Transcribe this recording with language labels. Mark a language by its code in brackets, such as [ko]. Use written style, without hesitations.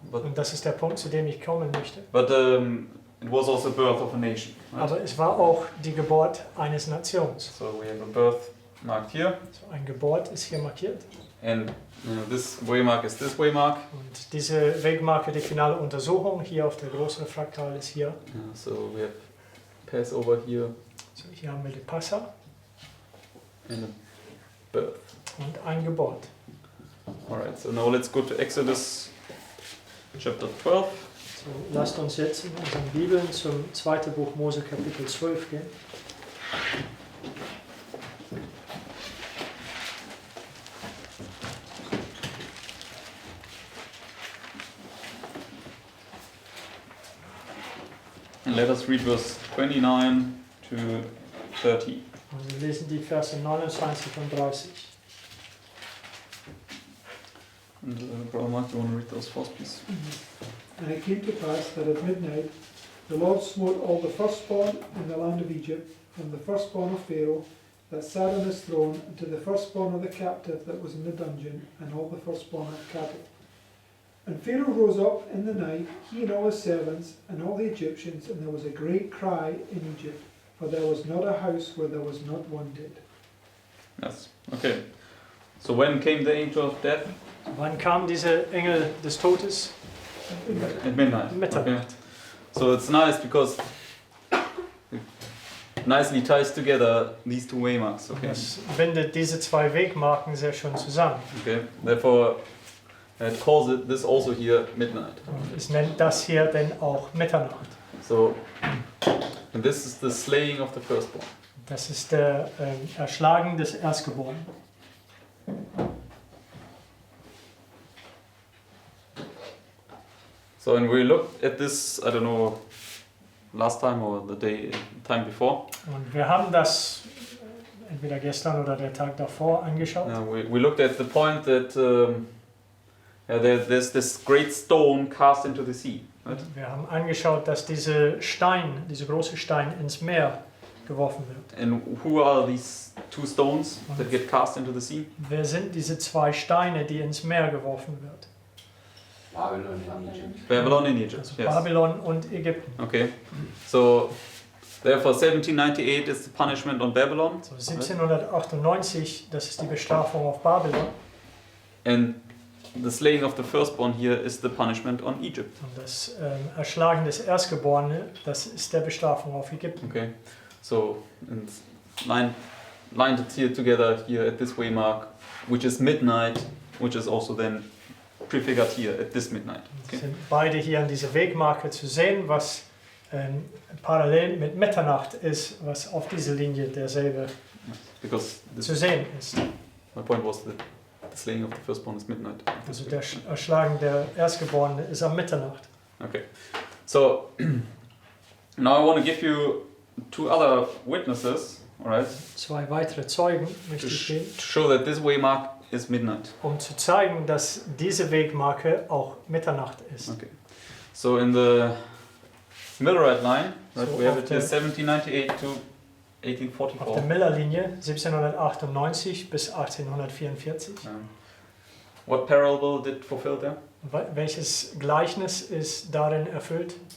[de] Und das ist der Punkt, zu dem ich kommen möchte. [en] But it was also the birth of a nation. Right? [de] Aber es war auch die Geburt eines Nations. [en] So we have a birth marked here, [de] So ein Geburt ist hier markiert. [en] and this waymark is this waymark. [de] Und diese Wegmarke, die finale Untersuchung, hier auf der großen Fraktal ist hier. [en] So we have Passover here [de] So hier haben wir die Passa [en] and a birth. [de] und ein Geburt. [en] Alright, so now let's go to Exodus chapter 12. [de] So, lasst uns jetzt in unseren Bibeln zum 2. Buch Mose Kapitel 12 gehen. [en] And let us read verse 29 to 30. [de] Und wir lesen die Verse 29 und 30. [en] And Brother Mark, do you want to read those first, please? And it came to pass that at midnight the Lord smote all the firstborn in the land of Egypt, from the firstborn of Pharaoh that sat on his throne, and to the firstborn of the captive that was in the dungeon, and all the firstborn of cattle. And Pharaoh rose up in the night, he and all his servants, and all the Egyptians, and there was a great cry in Egypt, for there was not a house where there was not one dead. Yes. Okay. So when came the angel of death? [de] Wann kam dieser Engel des Todes? [en] At midnight. [de] Mitternacht. [en] Okay. So it's nice because it nicely ties together these two waymarks. Okay. [de] Das bindet diese zwei Wegmarken sehr schön zusammen. [en] Okay. Therefore, it calls it this also here midnight. [de] Und es nennt das hier denn auch Mitternacht. [en] So, and this is the slaying of the firstborn. [de] Das ist der Erschlagen des Erstgeborenen. [en] So, and we looked at this, I don't know, last time or the time before. [de] Und wir haben das entweder gestern oder der Tag davor angeschaut. [en] We looked at the point that there's this great stone cast into the sea. Right? [de] Wir haben angeschaut, dass dieser große Stein ins Meer geworfen wird. [en] And who are these two stones that get cast into the sea? [de] Wer sind diese zwei Steine, die ins Meer geworfen wird? [en] Babylon in Egypt. Babylon in Egypt. [de] Also [en] Yes. [de] Babylon und Ägypten. [en] Okay. So, therefore, 1798 is the punishment on Babylon, [de] So 1798, das ist die Bestrafung auf Babylon. [en] and the slaying of the firstborn here is the punishment on Egypt. [de] Und das Erschlagen des Erstgeborenen, das ist der Bestrafung auf Ägypten. [en] Okay. So, and lined it here together here at this waymark, which is midnight, which is also then prefigured here at this midnight. Okay. [de] Sind beide hier an dieser Wegmarke zu sehen, was parallel mit Mitternacht ist, was auf dieser Linie derselbe [en] Because [de] zu sehen ist. [en] my point was that the slaying of the firstborn is midnight. [de] Also der Erschlagen der Erstgeborenen ist am Mitternacht. [en] Okay. So now I want to give you two other witnesses, all right, [de] Zwei weitere Zeugen [en] to, [de] möchte ich geben, [en] to show that this waymark is midnight. [de] um zu zeigen, dass diese Wegmarke auch Mitternacht ist. [en] Okay. So in the Millerite line, right, [de] So [en] we have [de] auf [en] it here [de] der- [en] 1798 to [de] Auf der [en] 1844. [de] Miller-Linie 1798 bis 1844. [en] What parable did fulfill there? [de] Welches Gleichnis ist darin erfüllt?